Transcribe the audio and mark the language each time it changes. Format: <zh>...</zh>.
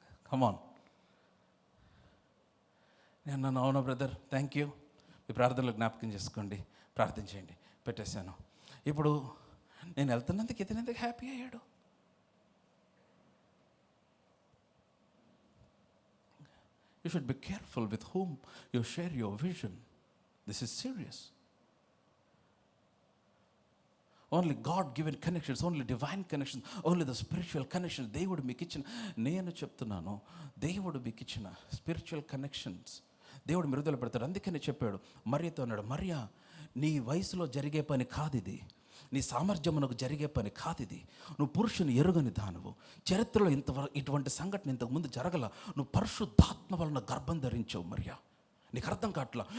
<en>Come on.</en> <te>నేను నన్ను, అవునా బ్రదర్, థ్యాంక్ యూ, మీ ప్రార్థనలో జ్ఞాపకం చేసుకోండి, ప్రార్థన చేయండి, పెట్టేశాను. ఇప్పుడు నేను వెళ్తున్నందుకు ఇతనెందుకు హ్యాపీ అయ్యాడు?</te> <en>You should be careful with whom you share your vision. This is serious. Only God-given connections, only divine connections, only the spiritual connections.</en> <te>దేవుడు మీకు ఇచ్చిన, నేను చెప్తున్నాను, దేవుడు మీకు ఇచ్చిన స్పిరిచువల్ కనెక్షన్స్ దేవుడు మృదులు పెడతాడు. అందుకని చెప్పాడు మరియతో, అన్నాడు, మరియా, నీ వయసులో జరిగే పని కాదు ఇది, నీ సామర్థ్యమునకు జరిగే పని కాదు ఇది, నువ్వు పురుషుని ఎరుగని దానవు, చరిత్రలో ఇటువంటి సంఘటన ఇంతకుముందు జరగల, నువ్వు పరిశుద్ధాత్మ వలన గర్భం ధరించావు మరియా. నీకు అర్థం కావట్లా.</te>